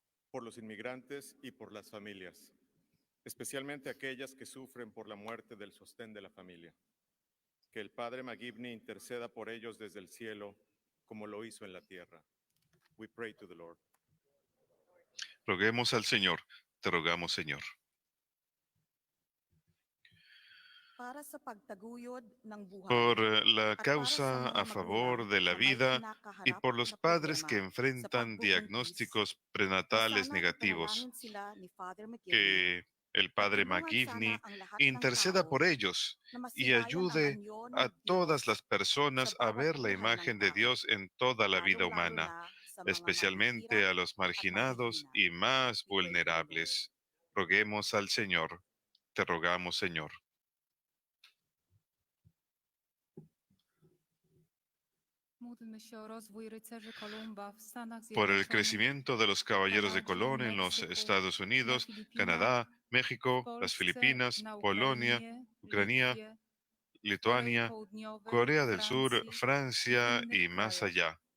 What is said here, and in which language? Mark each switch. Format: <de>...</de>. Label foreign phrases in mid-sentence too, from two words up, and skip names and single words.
<es>por los inmigrantes y por las familias, especialmente aquellas que sufren por la muerte del sostén de la familia. Que el Padre McGivney interceda por ellos desde el cielo, como lo hizo en la tierra.</es> <en>We pray to the Lord.</en> <es>Roguemos al Señor. Te rogamos, Señor.</es> <tl>Para sa pagtaguyod ng buhay</tl> <es>Por la</es> <tl>at para</tl> <es>causa</es> <tl>sa mga</tl> <es>a favor</es> <tl>magulang</tl> <es>de la</es> <tl>na may</tl> <es>vida y</es> <tl>kinakaharap</tl> <es>por los</es> <tl>na</tl> <es>padres que</es> <tl>problema sa</tl> <es>enfrentan</es> <tl>pagbubuntis,</tl> <es>diagnósticos</es> <tl>na</tl> <es>prenatales</es> <tl>sana</tl> <es>negativos,</es> <tl>ipanalangin sila ni Father McGivney</tl> <es>que el</es> <tl>at</tl> <es>Padre</es> <tl>tulungan</tl> <es>McGivney</es> <tl>sana ang lahat ng</tl> <es>interceda</es> <tl>tao</tl> <es>por ellos</es> <tl>na</tl> <es>y</es> <tl>masilayan ang</tl> <es>ayude</es> <tl>anyo ng</tl> <es>a todas</es> <tl>Diyos</tl> <es>las</es> <tl>sa</tl> <es>personas a</es> <tl>bawat</tl> <es>ver la</es> <tl>buhay ng</tl> <es>imagen de</es> <tl>tao,</tl> <es>Dios en toda la vida</es> <tl>lalong-lalo</tl> <es>humana,</es> <tl>na sa mga</tl> <es>especialmente</es> <tl>mahihirap</tl> <es>a los</es> <tl>at</tl> <es>marginados</es> <tl>mahihina.</tl> <es>y más</es> <en>We pray to the Lord.</en> <es>vulnerables. Roguemos al Señor. Te rogamos, Señor. Por el crecimiento de los caballeros de Colón en los Estados Unidos, Canadá, México, las Filipinas, Polonia, Ucrania, Lituania, Corea del Sur, Francia y más allá.</es>